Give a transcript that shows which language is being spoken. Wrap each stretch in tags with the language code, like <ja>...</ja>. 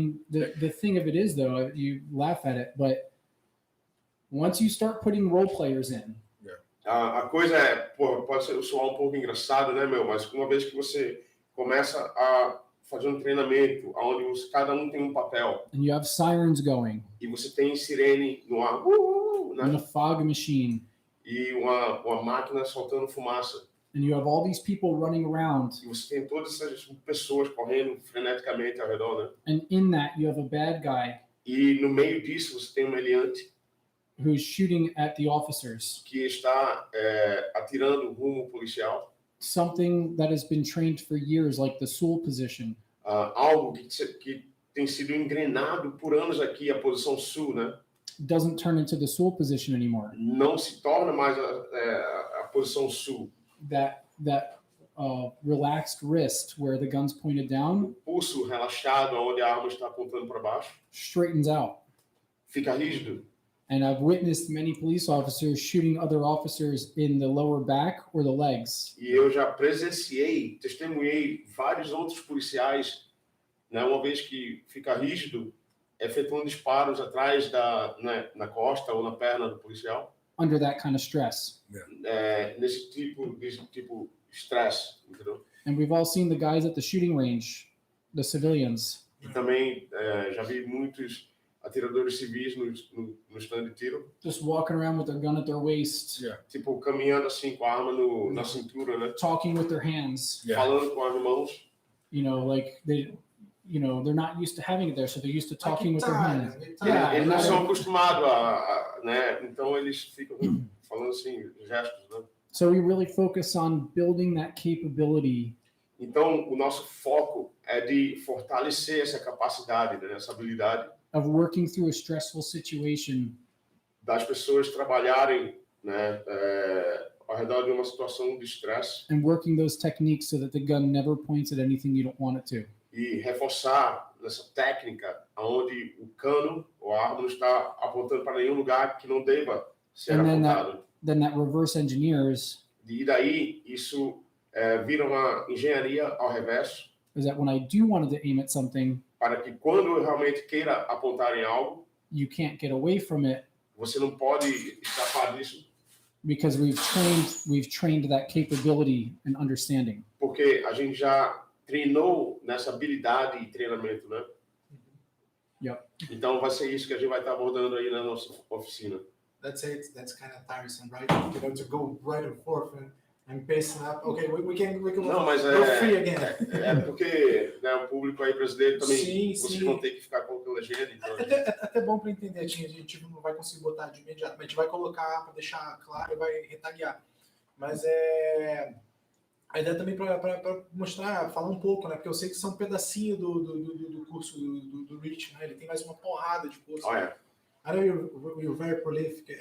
<en>The thing of it is, though, you laugh at it, but once you start putting role players in,</en> <pt>A coisa é, pode soar um pouco engraçado, né, mas uma vez que você começa a fazer um treinamento onde cada um tem um papel</pt> <en>and you have sirens going,</en> <pt>e você tem sirene no ar,</pt> <en>and</en> <pt>né,</pt> <en>a fog machine,</en> <pt>e uma máquina soltando fumaça,</pt> <en>and you have all these people running around,</en> <pt>e você tem todas essas pessoas correndo freneticamente ao redor, né?</pt> <en>and in that you have a bad guy</en> <pt>E no meio disso você tem um meliante</pt> <en>who's shooting at the officers,</en> <pt>que está atirando rumo policial,</pt> <en>something that has been trained for years, like the Sul position.</en> <pt>algo que tem sido engrenado por anos aqui, a posição sul, né?</pt> <en>Doesn't turn into the Sul position anymore.</en> <pt>Não se torna mais a posição sul.</pt> <en>That relaxed wrist where the gun's pointed down</en> <pt>Pulso relaxado, onde a arma está apontando para baixo,</pt> <en>straightens out.</en> <pt>fica rígido.</pt> <en>And I've witnessed many police officers shooting other officers in the lower back or the legs.</en> <pt>E eu já testemunhei vários outros policiais, né, uma vez que fica rígido, efetuando disparos atrás na costa ou na perna do policial,</pt> <en>Under that kind of stress.</en> <pt>nesse tipo estresse, entendeu?</pt> <en>And we've all seen the guys at the shooting range, the civilians,</en> <pt>E também já vi muitos atiradores civis no stand de tiro,</pt> <en>just walking around with their gun at their waist,</en> <pt>tipo caminhando assim com a arma na cintura, né?</pt> <en>talking with their hands.</en> <pt>Falando com as mãos.</pt> <en>Like they're not used to having it there, so they're used to talking with their hands. Yeah.</en> <pt>Eles não são acostumados né? Então eles ficam falando assim, gestos, né?</pt> <en>So we really focus on building that capability</en> <pt>Então o nosso foco é de fortalecer essa capacidade, né? Essa habilidade</pt> <en>of working through a stressful situation</en> <pt>das pessoas trabalharem, né? Ao redor de uma situação de estresse</pt> <en>and working those techniques so that the gun never points at anything you don't want it to.</en> <pt>e reforçar essa técnica onde o cano ou a arma não está apontando para nenhum lugar que não deva ser</pt> <en>And then</en> <pt>apontado.</pt> <en>Then that reverse engineers</en> <pt>E daí isso vira uma engenharia ao reverso,</pt> <en>is that when I do want to aim at something,</en> <pt>para que quando eu realmente queira apontar em algo,</pt> <en>you can't get away from it</en> <pt>você não pode escapar disso,</pt> <en>because we've trained that capability and understanding.</en> <pt>porque a gente já treinou nessa habilidade e treinamento, né?</pt> <en>Yep.</en> <pt>Então vai ser isso que a gente vai estar abordando aí na nossa oficina.</pt> <en>That's kind of tiresome, right? To go right and forth and I'm pacing up. Okay, we can</en> <pt>Não, mas</pt> <en>go free again.</en> <pt>porque né, o público aí brasileiro também, Sim, vocês sim. vão ter que ficar com a legenda. Então, Até bom para entender, a gente não vai conseguir botar de imediato, mas a gente vai colocar para deixar claro e vai retaguear. Mas a ideia também para mostrar, falar um pouco, né? Porque eu sei que são um pedacinho do curso do Rich, né? Ele tem mais uma porrada de curso.</pt> <en>oh, yeah. I know you're very prolific.</en>